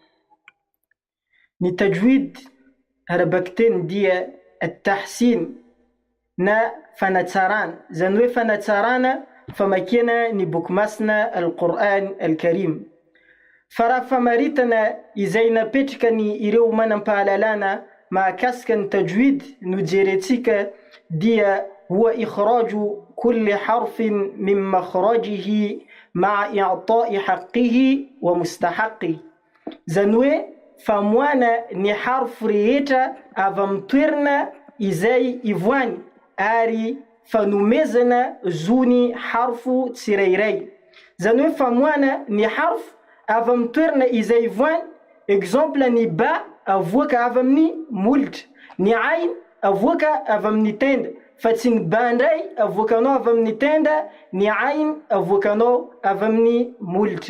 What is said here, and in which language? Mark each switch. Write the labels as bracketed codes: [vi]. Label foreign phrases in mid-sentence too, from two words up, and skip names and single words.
[mg] Ni tajwid arabakten dia at-tahsin na fanatsarana, zany hoe fanatsarana famakina ny boky masina Al-Qur'an Al-Karim. Faraha famaritana izay napetraka ny ireo manampahalalana mahakasika ny tajwid no jerentsika dia [ar] هو إخراج كل حرف من مخرجه مع إعطاء حقه ومستحقه. [mg] Zany hoe famoana ny harfu rehetra avy amin'ny toerana izay ivoany ary fanomezana zony harfu tsirairay. Zany hoe famoana ny harfu avy amin'ny toerana izay ivoany, exemple ny ba avoaka avy amin'ny molitra, ny ain avoaka avy amin'ny tenda, fa tsy ny ba ndray avoakanao avy amin'ny tenda, ny ain avoakanao avy amin'ny molitra.